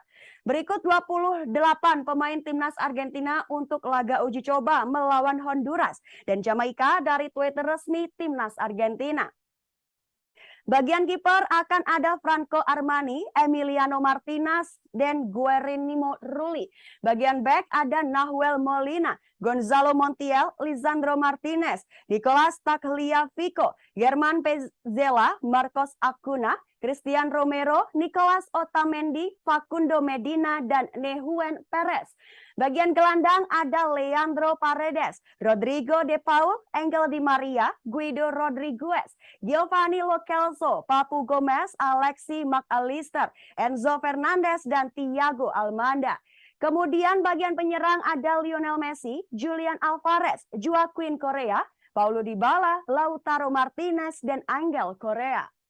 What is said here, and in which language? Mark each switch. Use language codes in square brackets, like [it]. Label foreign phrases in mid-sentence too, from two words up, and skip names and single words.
[id] Berikut 28 pemain timnas Argentina untuk laga uji coba melawan Honduras dan Jamaika dari Twitter resmi timnas Argentina. Bagian kiper akan ada Franco Armani, Emiliano Martinez, dan Guillermo Rulli. Bagian back ada Nahuel Molina, Gonzalo Montiel, Lisandro Martinez, Nicolas Tagliafico, Germán Pezzella, Marcos Acuna, Christian Romero, Nicolas Otamendi, Facundo Medina, dan Nehuen Perez. Bagian gelandang ada Leandro Paredes, Rodrigo De Paul, Angel Di Maria, Guido Rodriguez, Giovanni Lo Celso, Papu Gomez, Alexi McAllister, Enzo Fernandez, dan Thiago Almada. Kemudian bagian penyerang ada Lionel Messi, Julian Alvarez, Joaquin Correa, Paulo Dybala, Lautaro Martinez, dan Angel Correa.